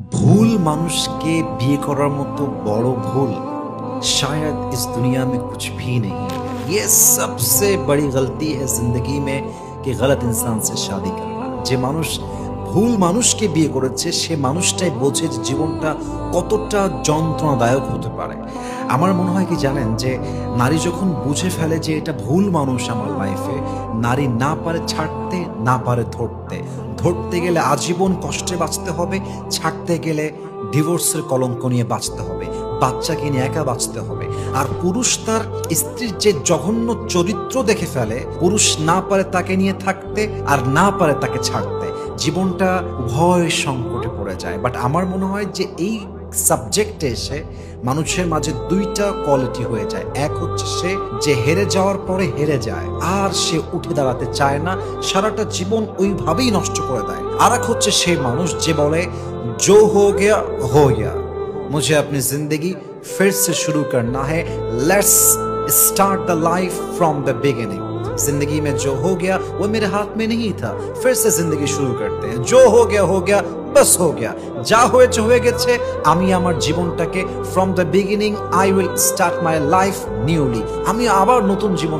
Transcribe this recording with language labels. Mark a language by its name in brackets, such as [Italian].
[Bangla] ভুল মানুষকে বিয়ে করার মতো বড় ভুল [Hindi] शायद इस दुनिया में कुछ भी नहीं है। ये सबसे बड़ी गलती है जिंदगी में कि गलत इंसान से शादी करना। [Bangla] যে মানুষ ভুল মানুষকে বিয়ে করেছে সে মানুষটাই বোঝে যে জীবনটা কতটা যন্ত্রণাদায়ক হতে পারে। আমার মনে হয় কি জানেন, যে নারী যখন বুঝে ফেলে যে এটা ভুল মানুষ আমার লাইফে, নারী না পারে ছাড়তে, না পারে ধরতে। ধরতে গেলে আজীবন কষ্টে বাঁচতে হবে, ছাড়তে গেলে ডিভোর্সের কলঙ্ক নিয়ে বাঁচতে হবে, বাচ্চাকে নিয়ে একা বাঁচতে হবে। আর পুরুষ তার স্ত্রীর যে জঘন্য চরিত্র দেখে ফেলে, পুরুষ না পারে তাকে নিয়ে থাকতে আর না পারে তাকে ছাড়তে, জীবনটা উভয় সংকটে পড়ে যায়। বাট আমার মনে হয় যে এই সাবজেক্টে এসে মানুষের মাঝে দুইটা কোয়ালিটি হয়ে যায়। এক হচ্ছে সে যে হেরে যাওয়ার পরে হেরে যায় আর সে উঠে দাঁড়াতে চায় না, সারাটা জীবন ওইভাবেই নষ্ট করে দেয়। আর এক হচ্ছে সেই মানুষ যে বলে [Hindi] जो हो गया, मुझे अपनी जिंदगी फिर से शुरू करना है, [English] Let's start the life from the beginning. [Hindi] जिंदगी में जो हो गया वो मेरे हाथ में नहीं था, फिर से जिंदगी शुरू करते हैं। जो हो गया बस हो गया, [Bangla] যা হয়েছে হয়ে গেছে, আমি আমার জীবনটাকে [English] from the beginning I will start my life newly, [Bangla] আমি আবার নতুন জীবন